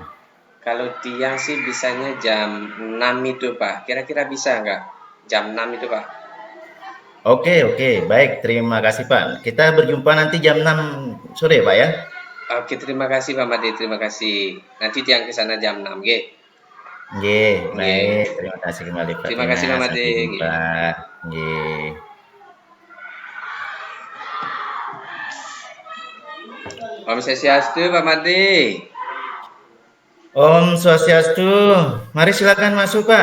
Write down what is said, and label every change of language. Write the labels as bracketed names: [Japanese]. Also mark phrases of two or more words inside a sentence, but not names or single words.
[Indonesian] Kalau tiang sih bisanya jam 6 itu Pak. Kira-kira bisa nggak? Jam 6 itu Pak. Oke, oke. Baik, terima kasih Pak. Kita berjumpa nanti jam 6 sore Pak ya. Oke, terima kasih Pak Made. Terima kasih. Nanti tiang ke sana jam 6, nggih. Nggih, baik. Nggih. Terima kasih kembali Pak Terima Tina. kasih Pak Made. Sampai jumpa. Nggih. Nggih. [Balinese] Om Swastiastu Pak Made. Om Swastiastu. [Indonesian] Mari silakan masuk, Pak.